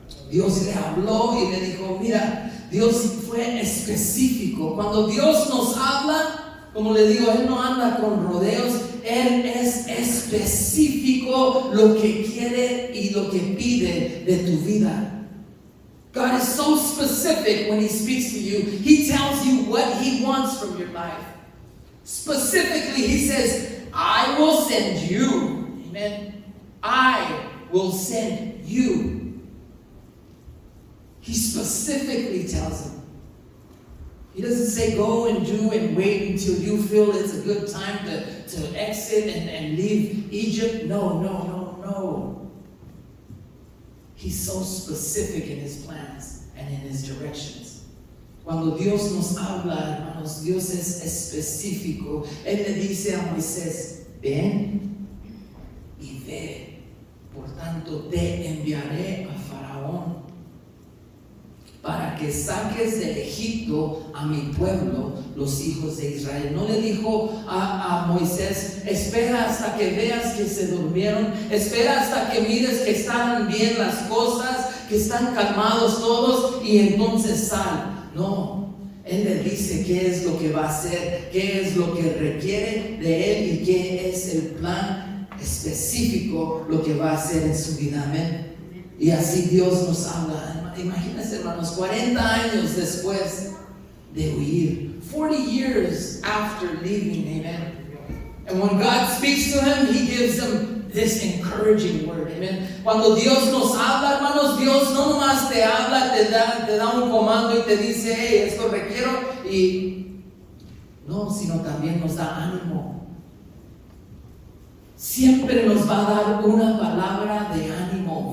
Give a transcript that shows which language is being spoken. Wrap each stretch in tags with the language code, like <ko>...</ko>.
<es>Dios le habló y le dijo, mira, Dios fue específico. Cuando Dios nos habla, como le digo, Él no anda con rodeos. Él es específico lo que quiere y lo que pide de tu vida.</es> <en>God is so specific when He speaks to you. He tells you what He wants from your life. Specifically, He says, I will send you. Amen. I will send you. He specifically tells him. He doesn't say go and do and wait until you feel it's a good time to exit and leave Egypt. No. He's so specific in His plans and in His directions.</en> <es>Cuando Dios nos habla, hermanos, Dios es específico. Él le dice a Moisés, ven y ve. Por tanto, te enviaré a Faraón para que saques de Egipto a mi pueblo, los hijos de Israel. No le dijo a Moisés, espera hasta que veas que se durmieron, espera hasta que mires que están bien las cosas, que están calmados todos y entonces sal. No, Él le dice qué es lo que va a hacer, qué es lo que requiere de Él y qué es el plan específico, lo que va a hacer en su vida. Amén. Y así Dios nos habla. Imagínense, hermanos, 40 años después de huir,</es> <en>40 years after leaving, amen. And when God speaks to him, He gives him this encouraging word, amen.</en> <es>Cuando Dios nos habla, hermanos, Dios no nomás te habla, te da un comando y te dice, hey, esto requiero, y no, sino también nos da ánimo. Siempre nos va a dar una palabra de ánimo.</es>